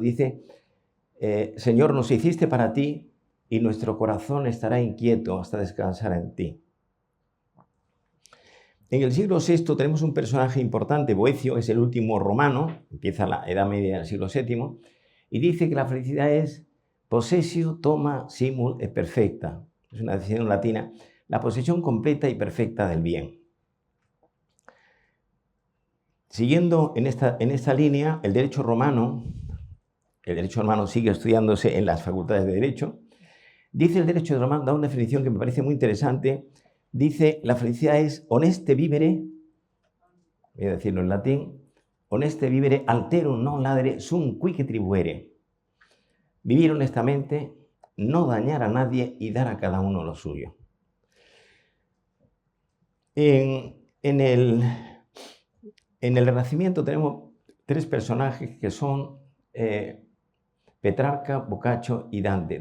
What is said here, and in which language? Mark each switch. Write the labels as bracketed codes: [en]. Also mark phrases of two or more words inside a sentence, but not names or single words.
[es] Dice: Señor, nos hiciste para ti, y nuestro corazón estará inquieto hasta descansar en ti. En el siglo VI tenemos un personaje importante, Boecio, es el último romano, empieza la Edad Media del siglo VII, y dice que la felicidad es [la] possessio toma simul et perfecta. [es] Es una definición latina. la posesión completa y perfecta del bien. Siguiendo en esta línea, el derecho romano sigue estudiándose en las facultades de Derecho. Dice el derecho romano, da una definición que me parece muy interesante. Dice, la felicidad es [la] honeste vivere, [es] voy a decirlo en latín, [la] honeste vivere alterum non ladere sum qui tribuere. [es] Vivir honestamente, no dañar a nadie y dar a cada uno lo suyo. En el Renacimiento tenemos tres personajes que son Petrarca, Boccaccio y Dante.